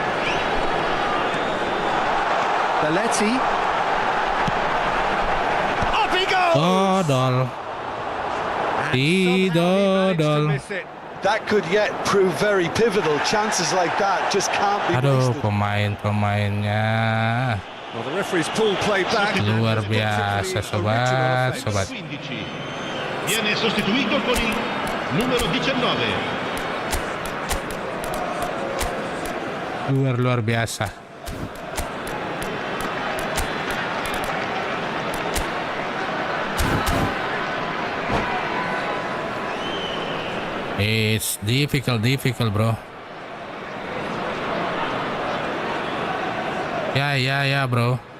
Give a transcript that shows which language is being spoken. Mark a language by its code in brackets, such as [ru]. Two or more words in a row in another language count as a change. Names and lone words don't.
[en] Belletti. Up he goes! [id] Dodol. Didodol. [en] That could yet prove very pivotal. Chances like that just can't be [id] Aduh, [en] wasted. [id] pemain-pemainnya [en] Well, the referee's pull play back. [id] luar biasa, sobat. 15. [it] Viene sostituito con il numero 19. [id] Luar biasa. [en] It's difficult, bro. Yeah, bro.